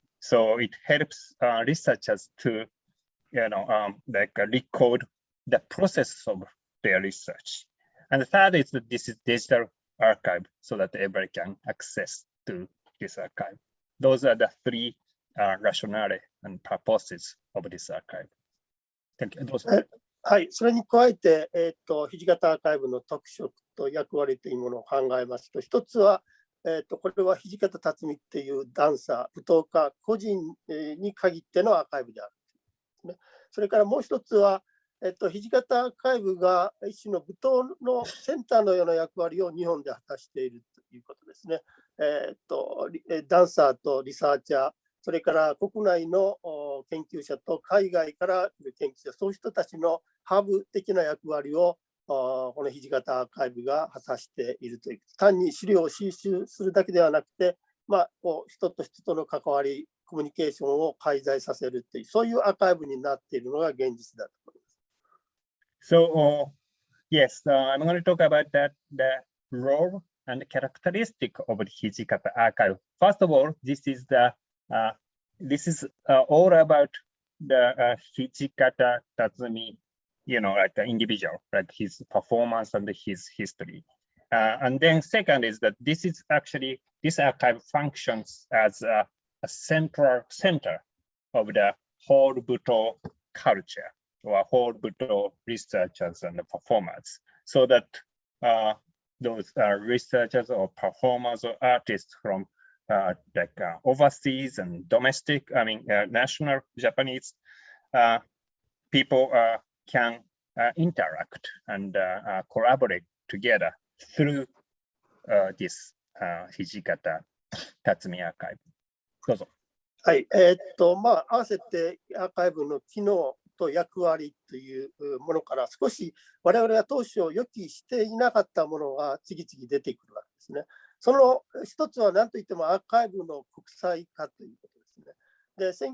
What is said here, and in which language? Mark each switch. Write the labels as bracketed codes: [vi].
[en] So it helps researchers to record the process of their research. And the third is that this is digital archive, so that everybody can access to this archive. Those are the three rationale and purposes of this archive. Thank you. [ja] はい、それに加えて、土方アーカイブの特色と役割というものを考えますと、一つは、これは土方辰巳っていうダンサー、舞踏家個人に限ってのアーカイブである、ね。それからもう一つは、土方アーカイブが一種の舞踏のセンターのような役割を日本で果たしているということですね。ダンサーとリサーチャー、それから国内の研究者と海外から来る研究者、そういう人たちのハブ的な役割をこの土方アーカイブが果たしているという、単に資料を収集するだけではなくて、人と人との関わり、コミュニケーションを介在させるという、そういうアーカイブになっているのが現実だと思います。 [en] So, yes, I'm going to talk about the role and characteristic of the Hijikata archive. First of all, this is all about the Hijikata Tatsumi, like the individual, like his performance and his history. And then second is that this archive functions as a center of the whole Buto culture or whole Buto researchers and performers, so that those researchers or performers or artists from overseas and domestic, national Japanese people can interact and collaborate together through this Hijikata Tatsumi archive. [ja] どうぞ。はい、合わせてアーカイブの機能と役割というものから少し我々が当初予期していなかったものが次々出てくるわけですね。その一つは何といってもアーカイブの国際化ということですね。